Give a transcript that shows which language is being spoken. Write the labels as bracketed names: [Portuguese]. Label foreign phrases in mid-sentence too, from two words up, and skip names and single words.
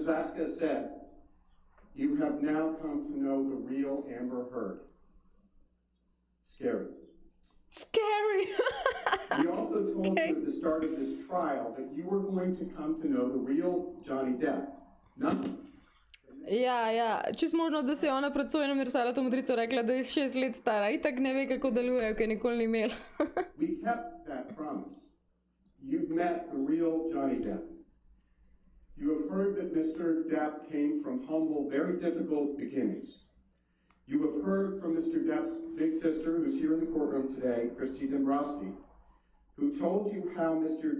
[English] Vasquez said, you have now come to know the real Amber Heard. Scary. Scary! We also told you at the start of this trial that you were going to come to know the real Johnny Depp. Nothing. [Slovenian] Ja, čisto možno, da se je ona pred sojenjem narisala to modrico, rekla, da je 6 let stara, itak ne ve, kako delujejo, ker nikoli ni imela. [English] We kept that promise. You've met the real Johnny Depp. You have heard that Mr. Depp came from humble, very difficult beginnings. You have heard from Mr. Depp's big sister, who's here in the courtroom today, Christy Dombrowski, who told you how Mr.